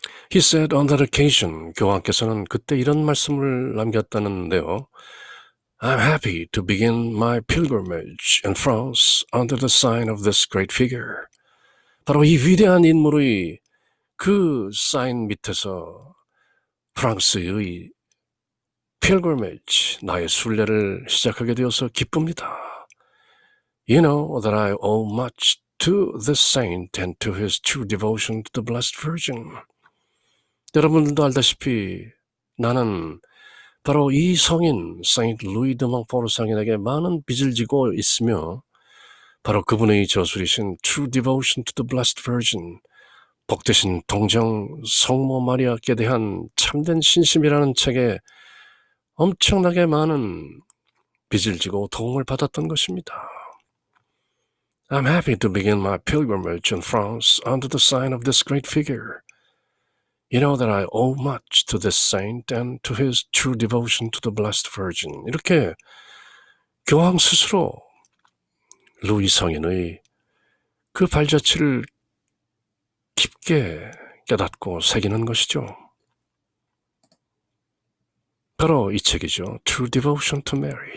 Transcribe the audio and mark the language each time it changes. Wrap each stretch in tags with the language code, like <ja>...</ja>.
<en>He said on that occasion,</en> <ko>교황께서는 그때 이런 말씀을 남겼다는데요.</ko> <en>I'm happy to begin my pilgrimage in France under the sign of this great figure.</en> <ko>바로 이 위대한 인물의 그 사인 밑에서 프랑스의 pilgrimage, 나의 순례를 시작하게 되어서 기쁩니다.</ko> <en>You know that I owe much to this saint and to his true devotion to the Blessed Virgin.</en> <ko>여러분들도 알다시피 나는 바로 이 성인 세인트 루이 드 몽포르 성인에게 많은 빚을 지고 있으며 바로 그분의 저술이신 True Devotion to the Blessed Virgin, 복되신 동정 성모 마리아께 대한 참된 신심이라는 책에 엄청나게 많은 빚을 지고 도움을 받았던 것입니다.</ko> <en>I'm happy to begin my pilgrimage in France under the sign of this great figure. You know that I owe much to this saint and to his true devotion to the Blessed Virgin.</en> <ko>이렇게 교황 스스로 루이 성인의 그 발자취를 깊게 깨닫고 새기는 것이죠. 바로 이 책이죠. True Devotion to Mary.</ko>